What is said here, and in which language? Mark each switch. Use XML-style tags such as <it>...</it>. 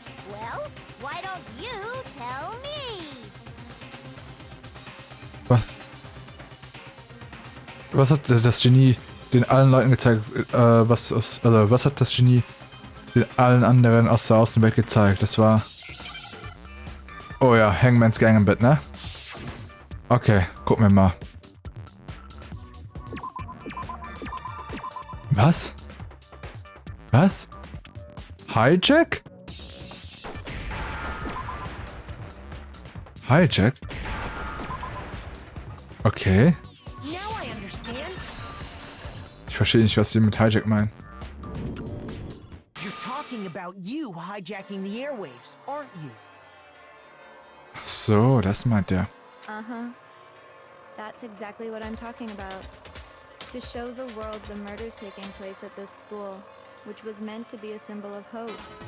<en>Well, why don't you tell me?</en> <de>Was hat das Genie den allen Leuten gezeigt? Was hat das Genie den allen anderen aus der Außenwelt gezeigt? Das war... Oh ja, Hangman's Gang im Bett, ne? Okay, gucken wir mal. Was? Was? Hijack?</de> <en>Hijack? Okay. Now I understand.</en> <de>Ich verstehe nicht, was sie mit Hijack meinen.</de> <en>You're talking about you hijacking the airwaves, aren't you?</en> <de>Ach so, das meint der.</de> <en>Uh-huh. That's exactly what I'm talking about. To show the world the murders taking place at this school, which was meant to be a symbol of hope.</en>